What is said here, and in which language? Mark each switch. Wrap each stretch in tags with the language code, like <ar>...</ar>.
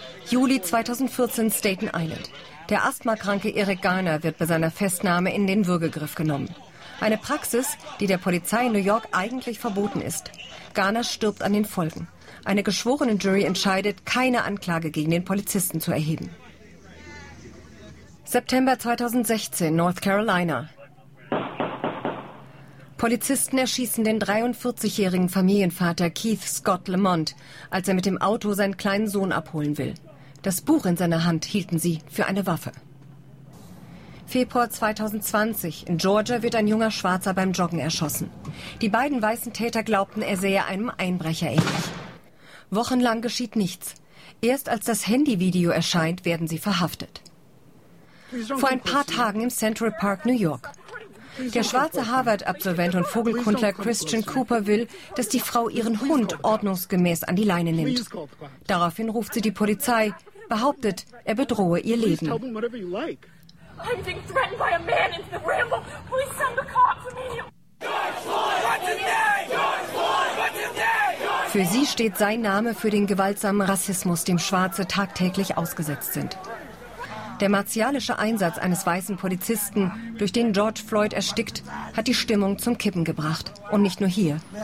<de>Juli 2014, Staten Island. Der asthmakranke Eric Garner wird bei seiner Festnahme in den Würgegriff genommen. Eine Praxis, die der Polizei in New York eigentlich verboten ist. Garner stirbt an den Folgen. Eine geschworene Jury entscheidet, keine Anklage gegen den Polizisten zu erheben. September 2016, North Carolina. Polizisten erschießen den 43-jährigen Familienvater Keith Scott Lamont, als er mit dem Auto seinen kleinen Sohn abholen will. Das Buch in seiner Hand hielten sie für eine Waffe. Februar 2020, in Georgia, wird ein junger Schwarzer beim Joggen erschossen. Die beiden weißen Täter glaubten, er sähe einem Einbrecher ähnlich. Wochenlang geschieht nichts. Erst als das Handyvideo erscheint, werden sie verhaftet. Vor ein paar Tagen im Central Park, New York. Der schwarze Harvard-Absolvent und Vogelkundler Christian Cooper will, dass die Frau ihren Hund ordnungsgemäß an die Leine nimmt. Daraufhin ruft sie die Polizei, behauptet, er bedrohe ihr Leben.</de> <en>I'm being threatened by a man in the Rambler. Please send the cops immediately.</en> <de>Für sie steht sein Name für den gewaltsamen Rassismus, dem Schwarze tagtäglich ausgesetzt sind. Der martialische Einsatz eines weißen Polizisten, durch den George Floyd erstickt, hat die Stimmung zum Kippen gebracht. Und nicht nur hier.</de>